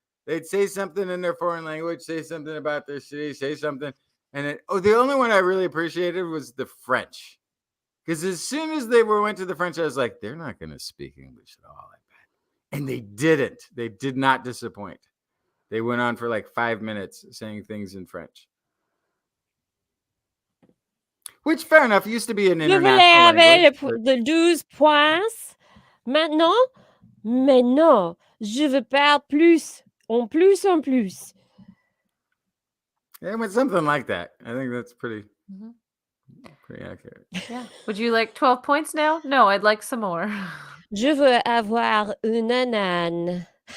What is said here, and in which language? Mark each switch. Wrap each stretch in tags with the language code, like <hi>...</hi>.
<en>They'd say something in their foreign language, say something about their city, say something, and the only one I really appreciated was the French, because as soon as they went to the French, I was like, they're not going to speak English at all, I bet, and they didn't. They did not disappoint. They went on for like 5 minutes saying things in French. Which, fair enough, used to be an international language.</en> <fr>Le 12 points. Maintenant, mais non, je veux pas plus. En plus.</fr> <en>Yeah, it went something like that. I think that's pretty accurate. Yeah. Would you like 12 points now? No, I'd like some more.</en> <fr>Je veux avoir une ananas.</fr>